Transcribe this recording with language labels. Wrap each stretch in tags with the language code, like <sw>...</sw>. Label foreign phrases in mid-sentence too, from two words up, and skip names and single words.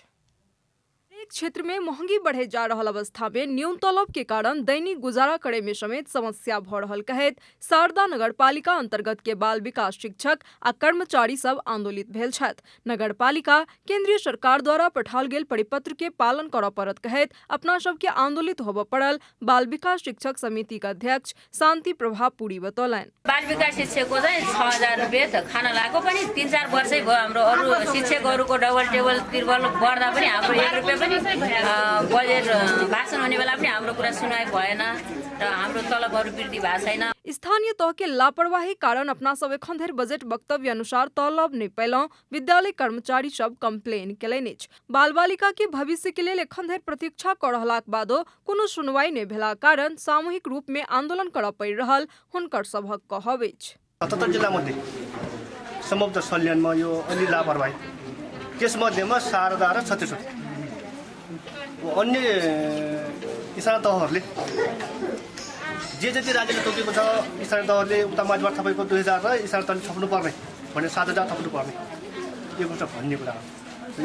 <mai>एक क्षेत्र में महंगी बढ़े जा रहल अवस्था में न्यून तलब के कारण दैनिक गुजारा करे में समेत समस्या भ रहल कहैत शारदा नगरपालिका अंतर्गत के बाल विकास शिक्षक आ कर्मचारी सब आंदोलित भेल छथि। नगरपालिका केंद्रीय सरकार द्वारा पठाओल गेल परिपत्र के पालन करऽ पड़त कहैत अपना सब के आंदोलित होबऽ पड़ल बाल विकास शिक्षक समिति का अध्यक्ष शान्ति प्रभा पुरी बतौलनि।</mai> <ne>बाल विकास शिक्षकको चाहिँ 6000 रुपैयाँ त खाना लागेको पनि 3-4 वर्षै भयो। हाम्रो अरू शिक्षकहरूको डबल टेबल तिर्बल बढ्दा पनि हाम्रो 1 रुपैयाँ बजेट भाषण होने बेला पनि हाम्रो कुरा सुनाइ भएन र हाम्रो तलबहरू वृद्धि भएको छैन।</ne> <mai>स्थानीय तह के लापरवाही कारण अपना सब एखन धरि बजट वक्तव्य अनुसार तलब नहीं पैलौं विद्यालय कर्मचारी सब कंप्लेन केलनि अछि। बाल बालिका के भविष्य के लेल एखन धरि प्रतीक्षा क रहलाक बादो कोनो सुनवाई नहीं भेला कारण सामूहिक रूप में आंदोलन करऽ पड़ि रहल हुनकर सभक कहब अछि।</mai> <ne>77 जिल्लामध्ये समग्र सल्यानमा यो अलि लापरवाही त्यसमध्येमा शारदा र छत्तीसगढ अन्य स्थानीय तहहरूले जे जति राज्यले तोकेको छ स्थानीय तहहरूले उता माझबाट तपाईँको 2000 र स्थानीय तहले थप्नु पर्ने भने 7000 थप्नु पर्ने यो कुरा भन्ने कुरा हो।</ne>